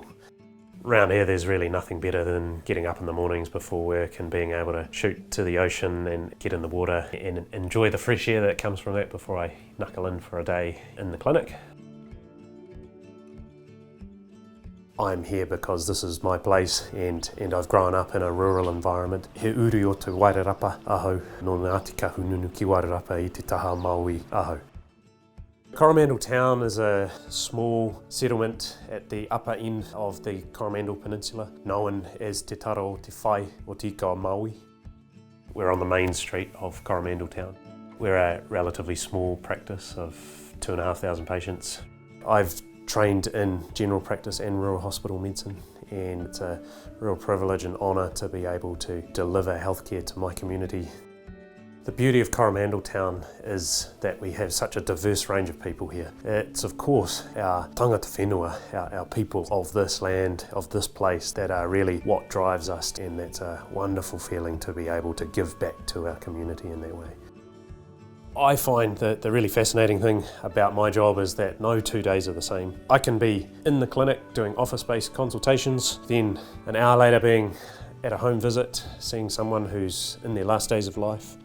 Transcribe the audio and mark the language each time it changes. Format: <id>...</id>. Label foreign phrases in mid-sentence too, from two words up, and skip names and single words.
<en>Around here there's really nothing better than getting up in the mornings before work and being able to shoot to the ocean and get in the water and enjoy the fresh air that comes from that before I knuckle in for a day in the clinic. I'm here because this is my place and I've grown up in a rural environment.</en> <mi>He uri o te wairarapa aho, no Ngāti Kahununu ki wairarapa i te taha Maui aho.</mi> <en>Coromandel town is a small settlement at the upper end of the Coromandel Peninsula, known as Te Tara o Te Whai o Tika o Maui. We're on the main street of Coromandel town. We're a relatively small practice of 2,500 patients. I've trained in general practice and rural hospital medicine, and it's a real privilege and honour to be able to deliver healthcare to my community. The beauty of Coromandel town is that we have such a diverse range of people here. It's of course our</en> <mi>tangata whenua,</mi> <en>our people of this land, of this place, that are really what drives us, and that's a wonderful feeling to be able to give back to our community in that way. I find that the really fascinating thing about my job is that no 2 days are the same. I can be in the clinic doing office-based consultations, then an hour later being at a home visit, seeing someone who's in their last days of life.</en>